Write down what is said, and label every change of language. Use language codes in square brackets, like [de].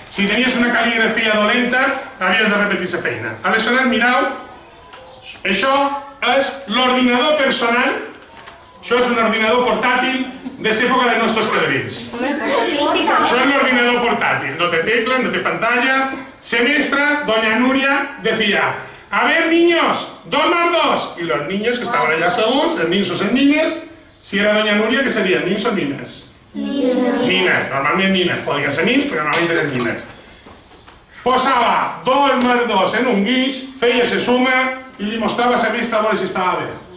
[ca] Si tenies una cal·ligrafia dolenta, havies de repetir la feina. Aleshores, mireu, això és l'ordinador personal. Això és un ordinador portàtil de l'època dels nostres padrins. Això és l'ordinador portàtil. No té tecla, no té pantalla. [es] Semestra, doña Nuria decía: a ver, niños, 2 más 2. Y los niños que estaban allá seguros, [ca] els nins o les nines, si era doña Nuria, què serien? Nins o nines? Nines, normalment nines. Podria ser nins, però normalment eren nines. Posava 2 más 2 en un guix, feia la suma i li mostrava a la mestra a veure si estava bé.